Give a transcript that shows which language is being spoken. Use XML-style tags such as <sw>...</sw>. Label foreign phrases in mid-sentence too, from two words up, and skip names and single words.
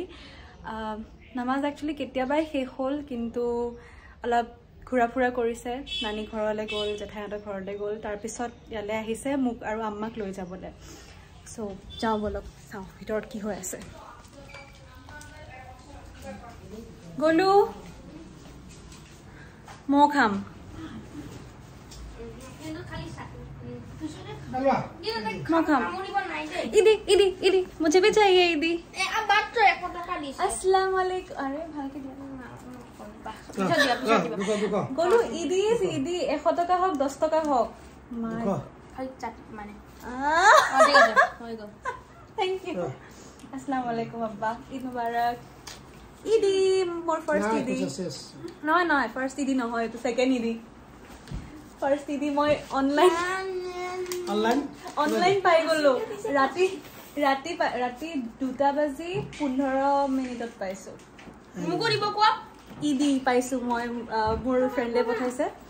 <as>নামাজ একচুৱেলি কেতিয়াবাই শেষ হ'ল, কিন্তু অলপ ঘূৰা ফুৰা কৰিছে। নানী ঘৰলৈ গ'ল, জেঠাইহঁতৰ ঘৰলৈ গ'ল, তাৰপিছত ইয়ালৈ আহিছে মোক আৰু আম্মাক লৈ যাবলৈ। চ' যাওঁ বলক, চাওঁ ভিতৰত কি হৈ আছে। গলু, মৌ খাম।</as> <hi>इदी मुझे भी चाहिए इदी।</hi> <ar>السلام عليكم.</ar> <as>अरे ভালকে দিয়া গলু ইদি 100 টকা হোক 10 টকা হোক</as> <en>thank you.</en> <ar>السلام عليكم</ar> <hi>अब्बा,</hi> <ar>عيد مبارك.</ar> <as>ইদি মোৰ ফাৰ্ষ্ট ইদি নহয় ফাৰ্ষ্ট ইদি নহয়, এইটো সেকেন্ড ইদি। ফাৰ্ষ্ট ইদি মই অনলাইন পাই গলো। ৰাতি 2:15 পাইছো। মোক কৰিব কোৱা ইদি পাইছো মই, মোৰ ফ্ৰেণ্ডে পঠাইছে।</as>